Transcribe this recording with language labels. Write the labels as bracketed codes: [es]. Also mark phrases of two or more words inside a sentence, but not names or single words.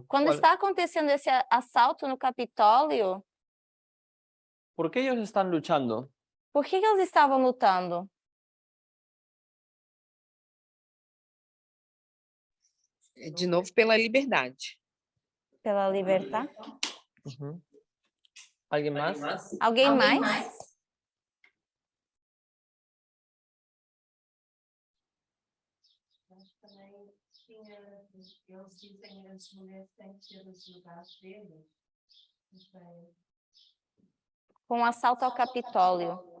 [pt] Quando está acontecendo esse assalto no Capitólio, [es] ¿Por qué ellos están luchando? [pt] por que eles estavam lutando? De novo, pela liberdade. Pela liberdade? [es] Ujú. ¿Alguien más? [pt] Alguém mais? Eles dizem que as mulheres têm que ter os lugares deles. Com o assalto ao Capitólio.